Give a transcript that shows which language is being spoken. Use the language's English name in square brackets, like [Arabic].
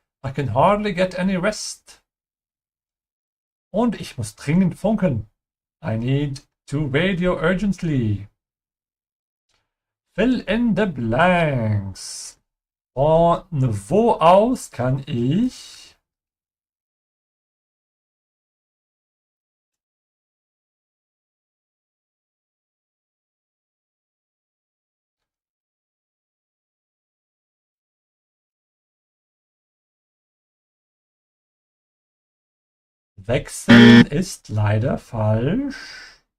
[English] I can hardly get any rest. [German] Und ich muss dringend funken. [English] I need to radio urgently. Fill in the blanks. [German] Von wo aus kann ich wechseln ist leider falsch.